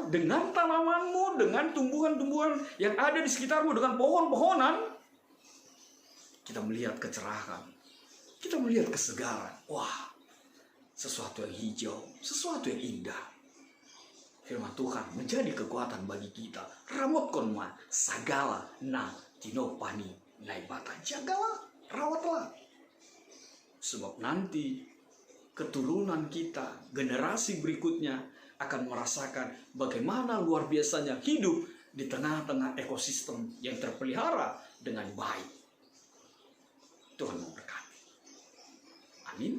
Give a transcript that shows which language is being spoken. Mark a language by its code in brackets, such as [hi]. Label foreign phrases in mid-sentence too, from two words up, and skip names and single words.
[id] Dengan tanamanmu, dengan tumbuhan-tumbuhan yang ada di sekitarmu, dengan pohon-pohonan, kita melihat kecerahan, kita melihat kesegaran. Wah, sesuatu yang hijau, sesuatu yang indah. Firman Tuhan menjadi kekuatan bagi kita. [bts] Ramot konma sagala na tinopani naibata. [id] Jagalah, rawatlah. Sebab nanti keturunan kita, generasi berikutnya akan merasakan bagaimana luar biasanya hidup di tengah-tengah ekosistem yang terpelihara dengan baik. Tuhan memberkati. Amin.